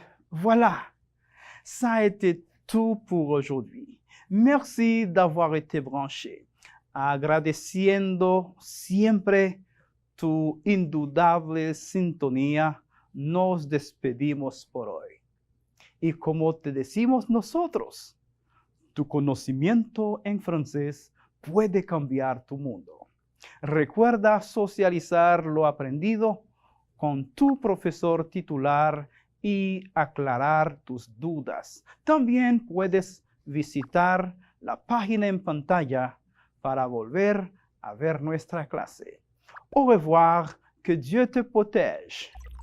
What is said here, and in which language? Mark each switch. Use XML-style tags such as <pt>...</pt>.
<fr>Voilà, ça a été tout pour aujourd'hui. Merci d'avoir été branché.</fr> <es>Agradeciendo siempre tu indudable sintonía, nos despedimos por hoy. Y como te decimos nosotros, tu conocimiento en francés puede cambiar tu mundo. Recuerda socializar lo aprendido con tu profesor titular y aclarar tus dudas. También puedes visitar la página en pantalla para volver a ver nuestra clase.</es> <fr>Au revoir, que Dieu te protège.</fr>